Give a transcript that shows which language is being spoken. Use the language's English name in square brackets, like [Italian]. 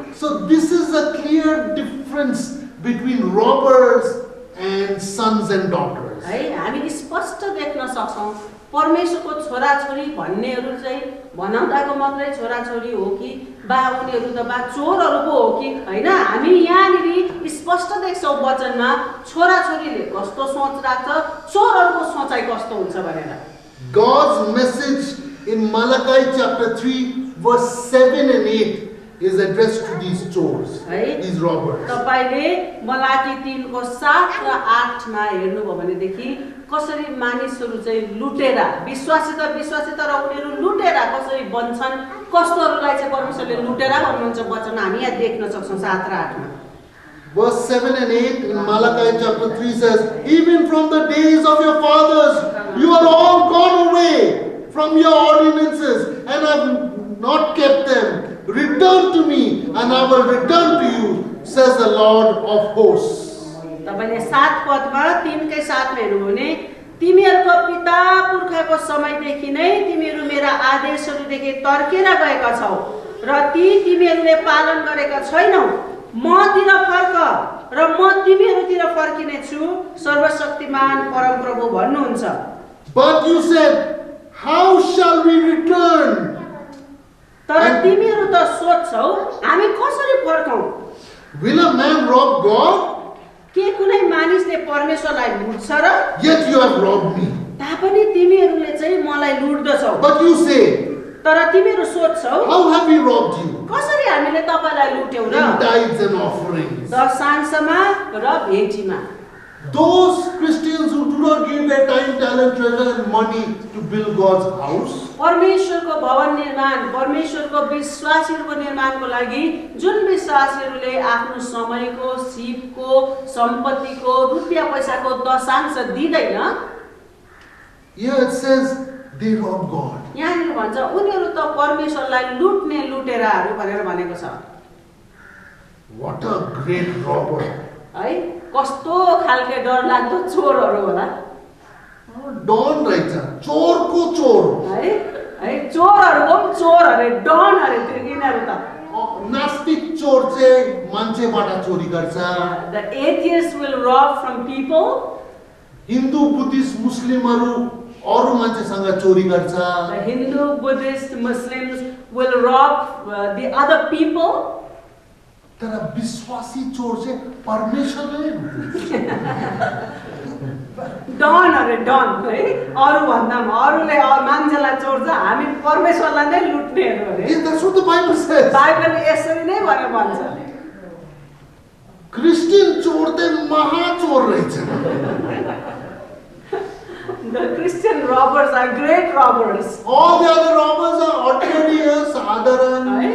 [English] So this is a clear difference between robbers and sons and daughters. [Nepali] है हामी स्पष्ट देख्न सक्छौं परमेश्वरको छोराछोरी भन्नेहरू चाहिँ भनाउँदाको मात्रै छोराछोरी हो कि बा उनीहरू त बा चोरहरू पो हो कि हैन। हामी यहाँनिर स्पष्ट देख्छौं वचनमा छोराछोरीले कस्तो सोच राख्छ, चोरहरूको सोचाइ कस्तो हुन्छ भनेर। [English] God's message in Malachi chapter 3 verse 7 and 8 is addressed to these chores, these robbers. [Nepali] तपाईले मलाकी 3 को 7 र 8 मा हेर्नुभयो भनेदेखि कसरी मानिसहरू चाहिँ लुटेरा, विश्वासी तर उनीहरू लुटेरा कसरी बन्छन्, कस्तोहरूलाई चाहिँ परमेश्वरले लुटेरा भन्नुहुन्छ वचन हामी यहाँ देख्न सक्छौं 7 र 8 मा। [English] Verse 7 and 8 in Malachi chapter 3 says, even from the days of your fathers, you are all gone away from your ordinances and have not kept them. Return to me, and I will return to you, says the Lord of hosts. [Nepali] तपाईले 7 पदमा 3 कै साथमा हेर्नु भने तिमीहरूको पिता पुर्खाको समयदेखि नै तिमीहरू मेरा आदेशहरूदेखि तर्केर गएका छौ र ती तिमीहरूले पालन गरेका छैनौ। मतिर फर्क र म तिमीहरूतिर फर्किने छु, सर्वशक्तिमान परमप्रभु भन्नुहुन्छ। [English] But you said, how shall we return? [Nepali] तर तिमीहरू त सोध्छौ हामी कसरी फर्कौं? [English] Will a man rob God? [Nepali] के कुनै मानिसले परमेश्वरलाई लुट्छ र? [English] Yet you have robbed me. [Nepali] तापनि तिमीहरूले चाहिँ मलाई लुट्दछौ। [English] But you say, [Nepali] तर तिमीहरू सोध्छौ [English] how have we robbed you? [Nepali] कसरी हामीले तपाईलाई लुट्यौ र? [English] In tithes and offerings. [Nepali] दशांशमा र भेटीमा। [English] Those Christians who do not give their time, talent, treasure and money to build God's house, [Nepali] परमेश्वरको भवन निर्माण, परमेश्वरको विश्वासीहरूको निर्माणको लागि जुन विश्वासीहरूले आफ्नो समयको, सिपको, सम्पत्तिको, रुपियाँ पैसाको दशांश दिँदैन, [English] here it says they rob God. [Nepali] यहाँनिर भन्छ उनीहरू त परमेश्वरलाई लुट्ने लुटेराहरू भनेर भनेको छ। [English] What a great robber. [Nepali] है कस्तो खालके डरलाग्दो चोरहरू होला Don रहेछ, चोरको चोर. है है चोरहरूको पनि चोर अरे, डन अरे त्यो यिनीहरू त। नास्तिक चोर चाहिँ मान्छेबाट चोरी गर्छ. [English] The atheists will rob from people. [Nepali] Hindu, Buddhist, मुस्लिमहरू अरू मान्छेसँग चोरी गर्छ. [English] The Hindu, Buddhist, Muslims will rob the other people. [Nepali] तर विश्वासी चोर चाहिँ परमेश्वरले डन अरे डन है, अरू भन्दा पनि अरूले मान्छेलाई चोर्छ, हामी परमेश्वरलाई नै लुट्नेहरू अरे। [English] Yes, that's what the Bible says. [Nepali] बाइबलले यसरी नै भनेर भन्छ। क्रिस्चियन चोर चाहिँ महाचोर रहेछ. [English] The Christian robbers are great robbers. All the other robbers are ordinary, साधारण.